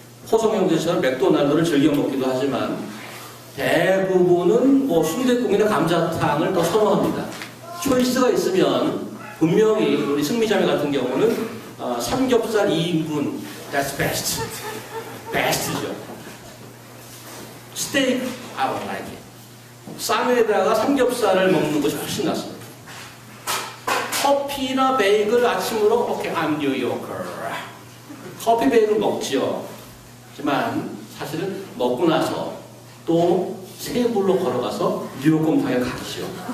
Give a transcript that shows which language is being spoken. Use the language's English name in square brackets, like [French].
[Korean] 호성형제처럼 맥도날드를 즐겨 먹기도 하지만 대부분은 뭐 순댓국이나 감자탕을 더 선호합니다. 초이스가 있으면 분명히 우리 승미자매 같은 경우는 삼겹살 2인분 [English] that's best. [Korean] best죠. [English] 스테이크 I don't like it. [Korean] 쌈에다가 삼겹살을 먹는 것이 훨씬 낫습니다. 커피나 베이글 아침으로 오케이 [English] I'm New Yorker. [Korean] 커피 베이글 먹지요. 하지만 사실은 먹고 나서 또 세불로 걸어가서 뉴욕 곰탕에 가지요.